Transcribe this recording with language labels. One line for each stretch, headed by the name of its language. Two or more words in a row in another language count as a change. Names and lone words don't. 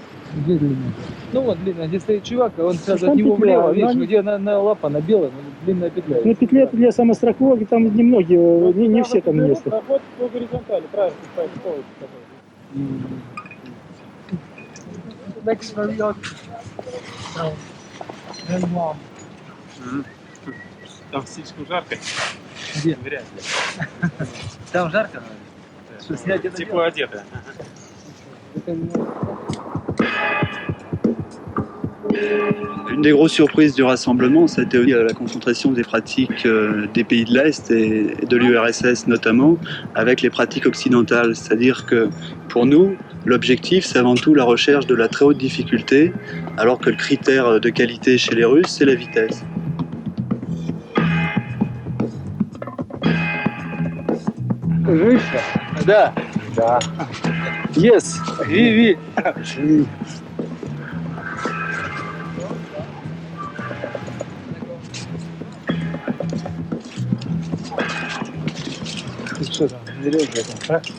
Russian: Где длинная? Ну вот длинная, здесь стоит чувак, а он сразу Там от него петля, влево, но видишь, они- где на лапа, на белая, длинная петля. На петле для самостраховки там немногие, не все там место. Проход по горизонтали, правильно,
English: Next very odd. No. Very warm.
Russian: Там слишком жарко. Где? Вряд ли. Там жарко, наверное. Что, снять это Тепло одето.
French: Une des grosses surprises du rassemblement, c'était la concentration des pratiques des pays de l'Est et de l'URSS notamment, avec les pratiques occidentales. C'est-à-dire que pour nous, l'objectif, c'est avant tout la recherche de la très haute difficulté, alors que le critère de qualité chez les Russes, c'est la vitesse.
Russian: Выше? Да. Да. Yes. Ви. Что там, деревья там, а?